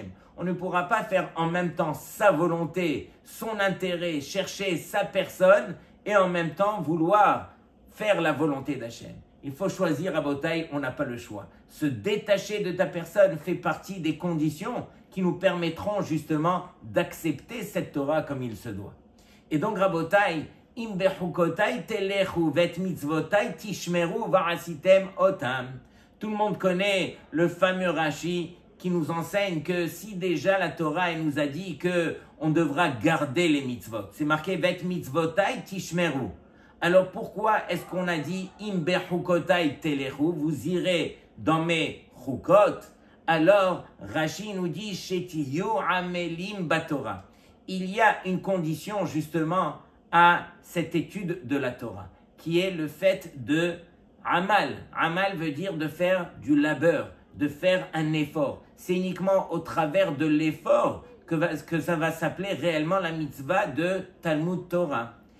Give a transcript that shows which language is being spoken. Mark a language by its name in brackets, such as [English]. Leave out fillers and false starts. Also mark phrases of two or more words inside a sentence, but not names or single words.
[French] On ne pourra pas faire en même temps sa volonté, son intérêt, chercher sa personne et en même temps vouloir faire la volonté d'Hachem. Il faut choisir à Botaï, on n'a pas le choix. Se détacher de ta personne fait partie des conditions qui nous permettront justement d'accepter cette Torah comme il se doit. Et donc [Hebrew] רבותי אם בחקתי תלכו ואת מצותי תשמרו ועשיתם אותם. [French] Tout le monde connaît le fameux Rashi qui nous enseigne que si déjà la Torah elle nous a dit que on devra garder les mitzvot, c'est marqué [Hebrew] ואת מצותי תשמרו. [French] Alors pourquoi est-ce qu'on a dit [Hebrew] אם בחקתי תלכו, [French] vous irez dans mes chukot? Alors Rashi nous dit [Hebrew] שתהיו עמלים בתורה. [French] Il y a une condition justement à cette étude de la Torah, qui est le fait de amal. Amal veut dire de faire du labeur, de faire un effort. C'est uniquement au travers de l'effort que ça va s'appeler réellement la mitzvah de [Hebrew] תלמוד תורה.